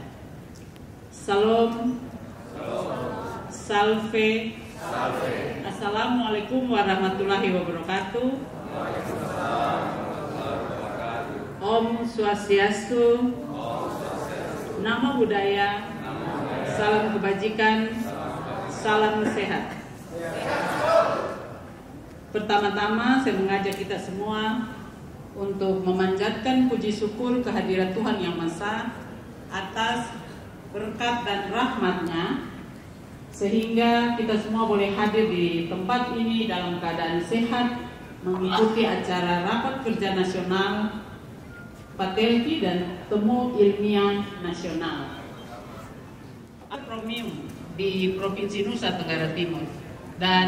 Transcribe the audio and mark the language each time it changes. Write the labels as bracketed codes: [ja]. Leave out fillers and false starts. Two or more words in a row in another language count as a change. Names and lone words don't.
[id] Salam. Salve. [ar] Assalamualaikum warahmatullahi wabarakatuh. [id] Om Swastiastu. [pi] Namo Buddhaya. [id] Salam kebajikan. Salam sehat. Pertama-tama saya mengajak kita semua untuk memanjatkan puji syukur kehadirat Tuhan Yang Maha Esa atas berkat dan rahmat-Nya, sehingga kita semua boleh hadir di tempat ini dalam keadaan sehat, mengikuti acara Rapat Kerja Nasional Paterki dan Temu Ilmiah Nasional Promium di Provinsi Nusa Tenggara Timur.